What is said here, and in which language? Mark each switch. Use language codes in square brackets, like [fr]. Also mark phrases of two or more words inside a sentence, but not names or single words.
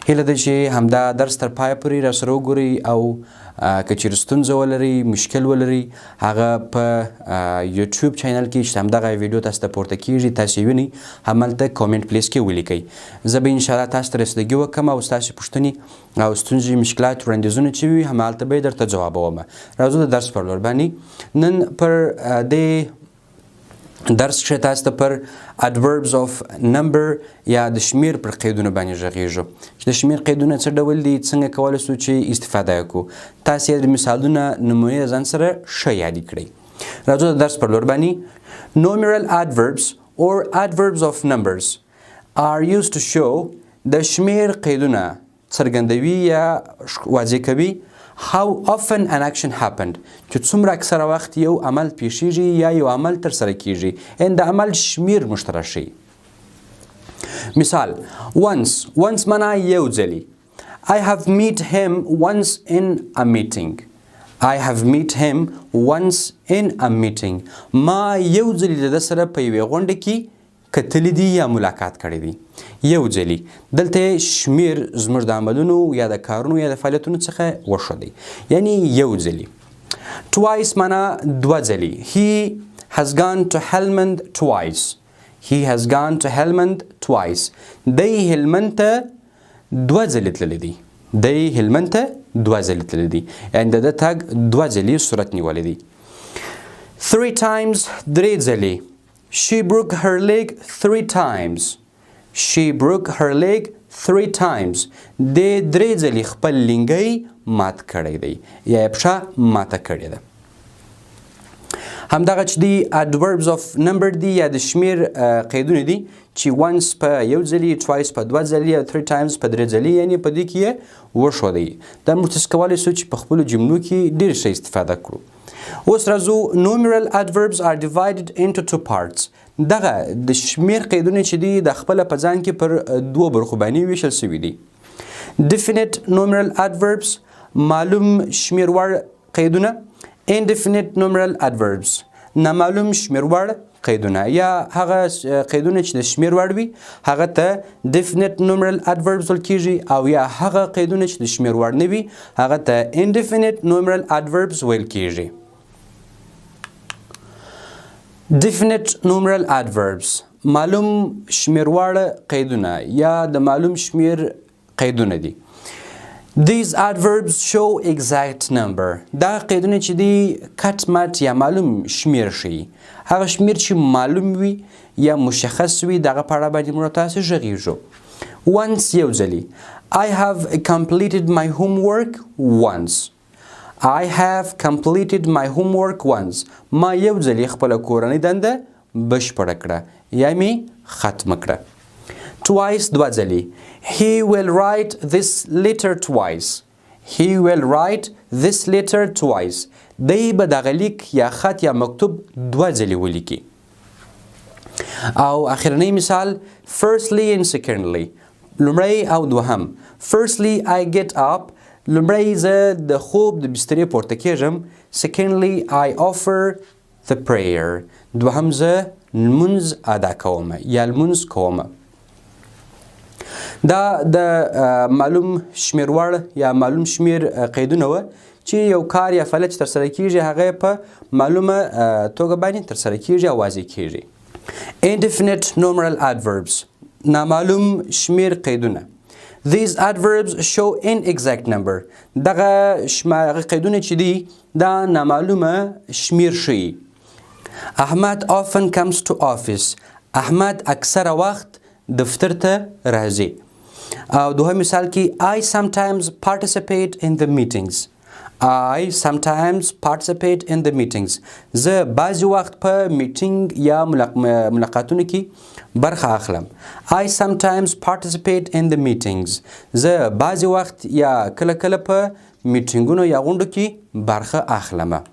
[ps] هیله ده چې همدا درس تر پایه پورې راسره وګورئ او که چیرې ستونزه ولرئ مشکل ولرئ هغه په یوټیوب چینل کې چې همدغه ویډیو تاسو ته پورته کیږي تاسو وینئ هملته کامنټ پلیس کې ولیکئ. زه به انشاءالله تاسو ته رسیدګي وکړم او ستاسو پوښتنې او ستونزې مشکلات وړاندیزونه چې وي همالته به یې درته ځوابوم. راځو د درس پر لور باندې نن پر دې درس کې تاسو ته پر [en] adverbs of number [ps] یا د شمیر پر قیدونه باندې غږیږو چې د شمیر قیدونه څه ډول دي څنګه کولی شو چې استفاده وکړو. تاسو یې د مثالونه نمونې ځان سره ښه یاد کړئ. راځو د درس پر لور باندې. [en] Numeral adverbs or adverbs of numbers are used to show [ps] د شمیر قیدونه څرګندوي یا واضح کوي [en] how often an action happened [ps] چې څومره اکثره وخت یو عمل پیښیږي یا یو عمل ترسره کیږي ان د عمل شمیر مشترک شي. مثال once معنا یو ځلی. [en] I have met him once in a meeting. I have met him once in a meeting. [ps] ما یو ځلی د ده سره په یوې غونډه کې کتلی دي یا ملاقات کړی دی. یو ځلی دلته شمیر زموږ د عملونو یا د کارونو یا د فعالیتونو څخه وښودی یعنی یو ځلی. Twice معنا دوه ځلی. [en] He has gone to Helmand twice. He has gone to Helmand twice. [ps] دی هلمند ته دوه ځلی تللی دی. دی هلمند ته دوه ځلی تللی دی یعنی د ده تګ دوه ځلی صورت نیولی دی. 3 times درې ځلی. [en] She broke her leg 3 times. She broke her leg 3 times. [ps] د درې ځلې خپل لنګی مات کړی دی یا یې پښه ماته کړې ده. همدغه چې دی [en] adverbs of number [ps] دی یا د شمیر قیدونه دي چې once په یو ځلې twice په دوه ځلې او 3 times په درې ځلې یعنی په دې کې یې وښودی. دا موږ تاسو کولی شو چې په خپلو جملو کې ډېر ښه استفاده کړو. اوس راځو. [en] numeral adverbs are divided into 2 parts. [ps] دغه د شمیر قیدونه چې دي د خپله په ځان کې پر دوه برخو باندې ویشل شوي دي. [en] definite numeral adverbs [ps] معلوم شمیر وړ قیدونه. [en] indefinite numeral adverbs [ps] نامعلوم شمیر وړ قیدونه یا هغه قیدونه چې د شمیر وړ وي هغه ته [en] definite numeral adverbs [ps] ویل کیږي او یا هغه قیدونه چې د شمیر وړ نه وي هغه ته [en] indefinite numeral adverbs [ps] ویل کیږي. [en] definite numeral adverbs [ps] معلوم شمیر وړ قیدونه یا د معلوم شمیر قیدونه دي. [en] These adverbs show exact number. [ps] دا قیدونه چې دي کټ مټ یا معلوم شمیر ښیي. هغه شمیر چې معلوم وي یا مشخص وي دغه په اړه باندې موږ تاسو غږیږو. once یو ځلې. [en] I have completed my homework once. I have completed my homework once. [ps] ما یو ځلې خپله کورنۍ دنده بشپړه کړه یا مې ختمه کړه. twice دوه ځلې. [en] He will write this letter twice. He will write this letter twice. [ps] دی به دغه لیک یا خط یا مکتوب دوه ځلې ولیکي. او اخرنی مثال [en] firstly and secondly [ps] لومړی او دوهم. [en] firstly I get up [ps] لومړی زه د خوب د بسترې پورته کیږم. [en] secondly I offer the prayer [ps] دوهم زه لمونځ ادا کوم یا لمونځ کوم. دا د معلوم شمیر وړ یا معلوم شمیر قیدونه وه چې یو کار یا فعالیت چې ترسره کیږي هغه په معلومه توګه باندې ترسره کیږي او واضح کیږي. [en] indefinite numeral adverbs [ps] نامعلوم شمیر قیدونه. [en] These adverbs show inexact number. [ps] دغه قیدونه چې دي دا نامعلومه شمیر ښیي. [en] احمد often comes to office. [ps] احمد اکثره وخت دفتر ته راځي. او دوهم مثال کې [en] I sometimes participate in the meetings. I sometimes participate in the meetings. [ps] زه بعضی وخت په میټینګ یا ملاقاتونو کې برخه اخلم. [en] I sometimes participate in the meetings. [ps] زه بعضی وخت یا کله کله په میټینګونو یا غونډو کې برخه اخلم.